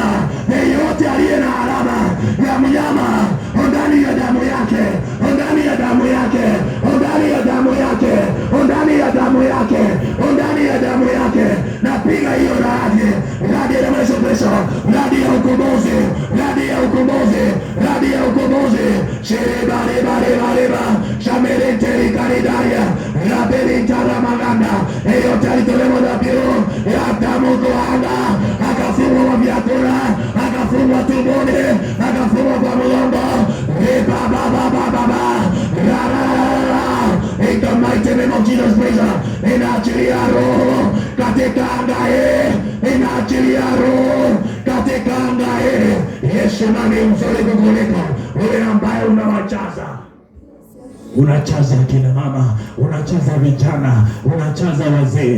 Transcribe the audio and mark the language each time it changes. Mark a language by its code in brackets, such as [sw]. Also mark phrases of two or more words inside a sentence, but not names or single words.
[sw] Yeyote aliye na alama ya mnyama ndani ya damu yake, ndani ya damu yake, ndani ya damu yake, ndani ya damu yake, ndani ya damu yake, napiga hiyo radi, radi ya maisha, radi ya ukombozi, radi ya ukombozi, radi ya ukombozi. Shebare bare bare ba, shamerete karidaria, rabeli taramaganda. Yeyote alitolewa na piro ya damu kuanga, akafungwa kwa vyakula, akafungwa tumboni, akafungwa kwa mgongo. [en] In the mighty name of Jesus Christ, [sw] inaachilia roho katika anga hii, inaachilia roho katika anga hii. Yesu nani mzuri kukuliko wewe ambaye unawachaza, unachaza kina mama, unachaza vijana, unachaza wazee.